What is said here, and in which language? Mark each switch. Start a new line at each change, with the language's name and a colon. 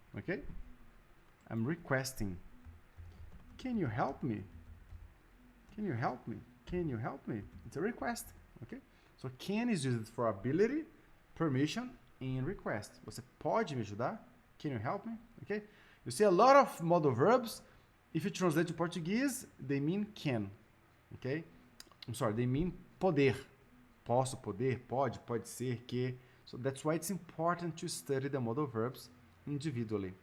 English: Okay. I'm requesting. Can you help me? Can you help me? Can you help me? It's a request. Okay. So can is used for ability, permission, and request.
Portuguese: Você pode me ajudar?
English: Can you help me? Okay. You see a lot of modal verbs. If you translate to Portuguese, they mean can. Okay. I'm sorry, they mean poder.
Portuguese: Posso, poder, pode, pode ser, que.
English: So that's why it's important to study the modal verbs individually.